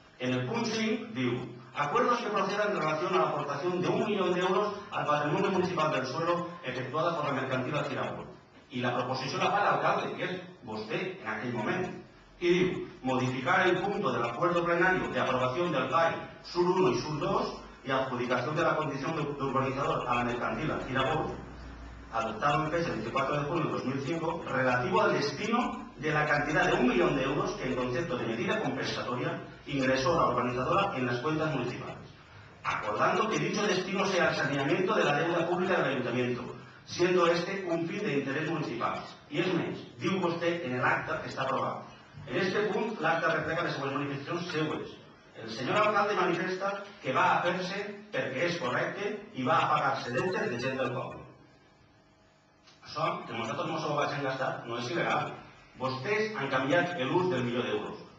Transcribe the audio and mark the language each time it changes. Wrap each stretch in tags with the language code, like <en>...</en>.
<ca>En el punt 5 diu:</ca> <es>acuerdos que procedan en relación a la aportación de €1.000.000 al patrimonio municipal del suelo efectuada por la mercantil Alcirabó.</es> <ca>Y la proposició la fa l'alcalde, que és vostè en aquell moment. Y diu:</ca> <es>modificar el punto del acuerdo plenario de aprobación del PAI Sur 1 y Sur 2 y adjudicación de la condición de urbanizador a la mercantil Alcirabó, adoptado en fecha el 24 de junio de 2005, relativo al destino de la cantidad de €1.000.000 que en concepto de medida compensatoria ingresó la urbanizadora en las cuentas municipales, acordando que dicho destino sea el saneamiento de la deuda pública del ayuntamiento, siendo este un fin de interés municipal.</es> <ca>I és més, diu vostè en l'acte que està aprovat. En este punt, l'acte refleja les següents manifestacions seues. El senyor alcalde manifesta que va a fer-se perquè és correcte i va a pagar-se deutes de gent del poble. Això, que nosaltres no s'ho vagin gastar, no és il·legal. Vostès han canviat l'ús del €1.000.000.</ca>